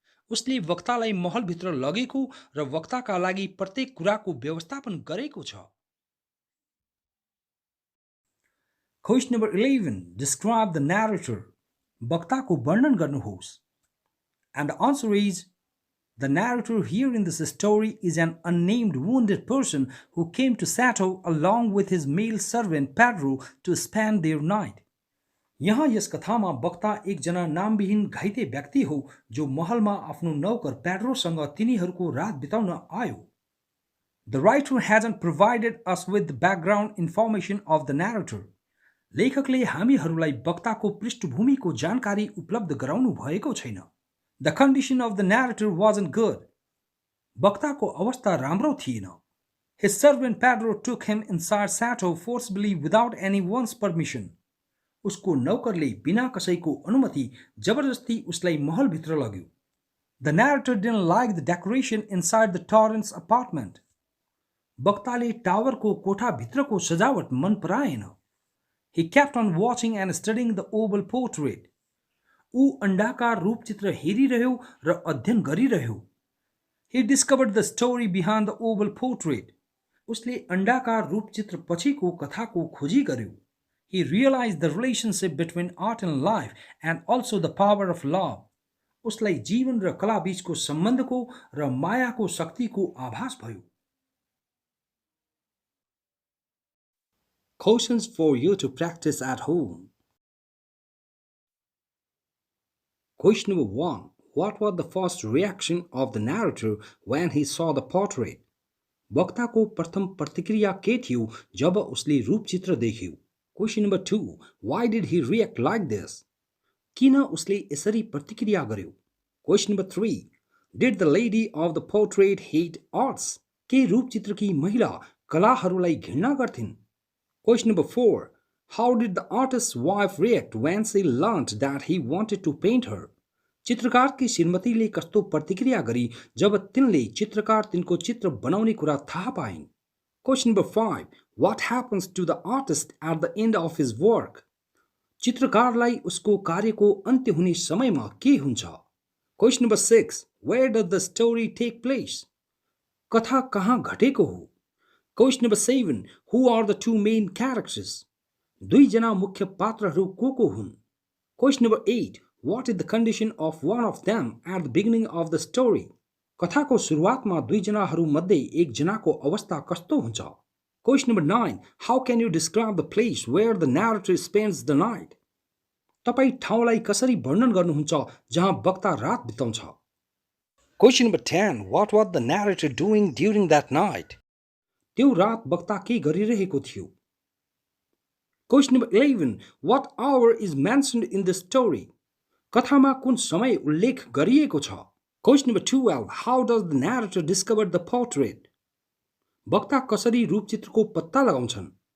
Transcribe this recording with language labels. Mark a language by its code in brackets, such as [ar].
[ne] उसले वक्तालाई महलभित्र लगेको र वक्ताका लागि प्रत्येक कुराको व्यवस्थापन गरेको छ। [en] Question number 11. Describe the narrator. [ne] वक्ताको वर्णन गर्नुहोस्. [en] And the answer is the narrator here in this story is an unnamed wounded person who came to chateau along with his male servant Pedro to spend their night. [ne] यहाँ यस कथामा वक्ता एकजना नामविहीन घाइते व्यक्ति हो जो महलमा आफ्नो नौकर पेड्रोसँग तिनीहरूको रात बिताउन आयो। [en] The writer hasn't provided us with the background information of the narrator. [ne] लेखकले हामीहरूलाई वक्ताको पृष्ठभूमिको जानकारी उपलब्ध गराउनु भएको छैन। [en] The condition of the narrator wasn't good. [ne] वक्ताको अवस्था राम्रो थिएन। [en] His servant Pedro took him inside chateau forcibly without anyone's permission. [ne] उसको नौकरले बिना कसैको अनुमति जबरजस्ती उसलाई महलभित्र लग्यो। [en] The narrator didn't like the decoration inside the torrent's apartment. [ne] वक्ताले टावरको कोठाभित्रको सजावट मन पराएन। [en] He kept on watching and studying the oval portrait. [ne] ऊ अण्डाकार रूपचित्र हेरिरह्यो र अध्ययन गरिरह्यो। [en] He discovered the story behind the oval portrait. [ne] उसले अण्डाकार रूपचित्र पछिको कथाको खोजी गर्यो। [en] He realized the relationship between art and life and also the power of love. [ne] उसलाई जीवन र कला बीचको सम्बन्धको र मायाको शक्तिको आभास भयो। [en] Questions for you to practice at home. Question number 1. What was the first reaction of the narrator when he saw the portrait? [ne] वक्ताको प्रथम प्रतिक्रिया के थियो जब उसले रूपचित्र देख्यो? [en] Question number 2. Why did he react like this? [ne] किन उसले यसरी प्रतिक्रिया गर्यो? [en] Question number 3. Did the lady of the portrait hate arts? [ne] के रूपचित्रकी महिला कलाहरूलाई घृणा गर्थिन्? [en] Question number 4. How did the artist's wife react when she learned that he wanted to paint her? [ne] चित्रकारकी श्रीमतीले कस्तो प्रतिक्रिया गरी जब तिनले चित्रकार तिनको चित्र बनाउने कुरा थाहा पाइन्? [en] Question number 5. What happens to the artist at the end of his work? [ne] चित्रकारलाई उसको कार्यको अन्त्य हुने समयमा के हुन्छ? [en] Question number 6. Where does the story take place? [ne] कथा कहाँ घटेको हो? [en] Question number 7. Who are the two main characters? [ne] दुईजना मुख्य पात्रहरू को हुन्? [en] Question number 8. What is the condition of one of them at the beginning of the story? [ne] कथाको सुरुवातमा दुईजनाहरू मध्ये एकजनाको अवस्था कस्तो हुन्छ? [en] Question number 9. How can you describe the place where the narrator spends the night? [ne] तपाई ठाउँलाई कसरी वर्णन गर्नुहुन्छ जहाँ वक्ता रात बिताउँछ? [en] Question number 10. What was the narrator doing during that night? [ne] त्यो रात वक्ता के गरिरहेको थियो? [en] Question number 11. What hour is mentioned in the story? [ne] कथामा कुन समय उल्लेख गरिएको छ? [en] Question number 12. How does the narrator discover the portrait? [ne] वक्ता कसरी रूपचित्रको पत्ता लगाउँछन्?